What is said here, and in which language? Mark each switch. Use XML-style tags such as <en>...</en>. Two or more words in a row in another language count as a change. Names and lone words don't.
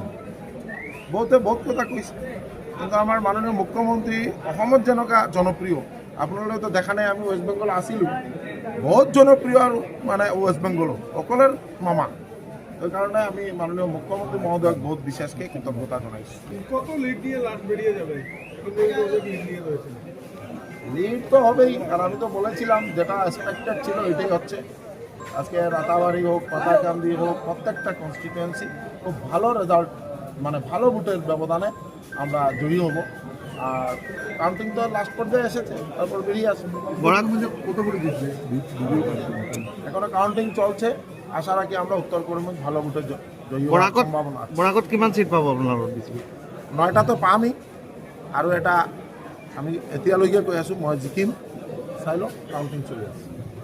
<as>বহুতে বহুত কথা কৈছে, কিন্তু আমাৰ মাননীয় মুখ্যমন্ত্ৰী অসমত যেনেকুৱা জনপ্ৰিয়, আপোনালোকেতো দেখা নাই, আমি ৱেষ্ট বেংগল আছিলোঁ, বহুত জনপ্ৰিয় আৰু মানে ৱেষ্ট বেংগলৰ সকলোৰে মামা। সেইকাৰণে আমি মাননীয় মুখ্যমন্ত্রী মহোদয়ক বহুত বিশেষকে কৃতজ্ঞতা জানাইছোঁ।</as> <bn>কত লিড দিয়ে লাস্ট বেরিয়ে যাবে? লিড তো হবেই, আর আমি তো বলেছিলাম যেটা এক্সপেক্টেড ছিল এটাই হচ্ছে। আজকে রাতাবাড়ি হোক, পাতাকান্দি হোক, প্রত্যেকটা কনস্টিটুয়েন্সি খুব ভালো রেজাল্ট, মানে ভালো ভোটের ব্যবধানে আমরা জয়ী হব। আর কাউন্টিং তো লাস্ট পর্যায়ে এসেছে, তারপর বেরিয়ে আসবে। বরাক মধ্যে কত করে দিচ্ছে? এখনো কাউন্টিং চলছে, আশা রাখি আমরা উত্তর কর্মী ভালো ভোটের জয়ী হওয়ার সম্ভাবনা আছে।</bn> <as>বরাকত কিমান সিট পাব আপনার? 9টা তো পামেই, আৰু এটা আমি এতিয়ালৈকে কৈ আছোঁ মই জিকিম, চাই লওক, কাউন্টিং চলি আছে।</as>